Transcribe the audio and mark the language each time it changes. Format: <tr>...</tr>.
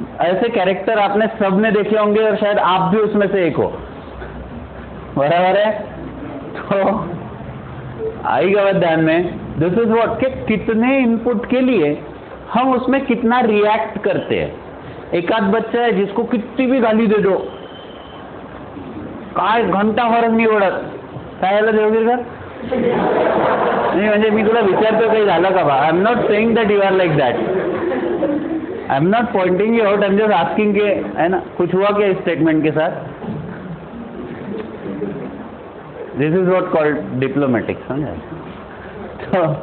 <hi>ऐसे कैरेक्टर आपने सबने देखे होंगे और शायद आप भी उसमें से एक हो, बराबर है। तो आएगा बात ध्यान में,</hi> <en>this is what,</en> <hi>कि कितने इनपुट के लिए हम उसमें कितना रिएक्ट करते हैं। एक आध बच्चा है जिसको कितनी भी गाली दे दो,</hi> <mr>काय घंटा फरक नाही पडत, काय झालं देवगीर सर? नाही म्हणजे मी तुला विचारतो काही झालं का बा?</mr> <en>I am not saying that you are like that, I am not pointing you out, I am just asking के,</en> <hi>है ना, कुछ हुआ क्या इस स्टेटमेंट के साथ?</hi> <en>this is what called diplomatic,</en> <hi>समझा?</hi>